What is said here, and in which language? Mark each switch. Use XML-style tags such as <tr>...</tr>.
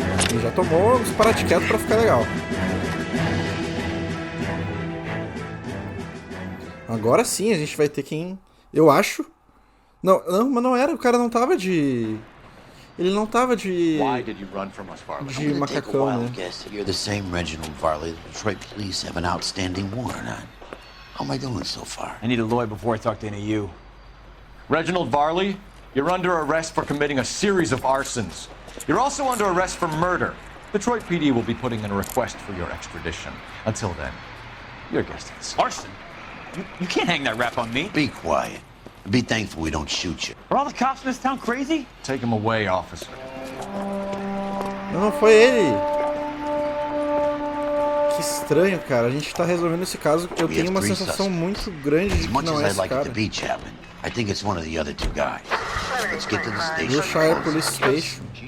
<pt>Ele já tomou os paratiquetos pra ficar legal. Agora sim a gente vai ter quem... Eu acho... Não, mas não era. O cara não tava de... Ele não tava de... De macacão, né?</pt> <en>You're the same Reginald Varley the Detroit police have an outstanding warrant on. How am I doing so far? I need a lawyer before I talk to any of you. Reginald Varley, you're under arrest for committing a series of arsons. You're also under arrest for murder. Detroit PD will be putting in a request for your extradition. Until then, your guest is. Arson? You can't hang that rap on me. Be quiet. Be thankful we don't shoot you. Are all the cops in this town crazy? Take him away, officer.</en> <pt>Não foi ele. Que estranho, cara. A gente tá resolvendo esse caso. Eu tenho uma sensação muito grande de que não é esse cara.</pt> <en>I think it's one of the other two guys. Let's get to the station. Wilshire Police Station.</en>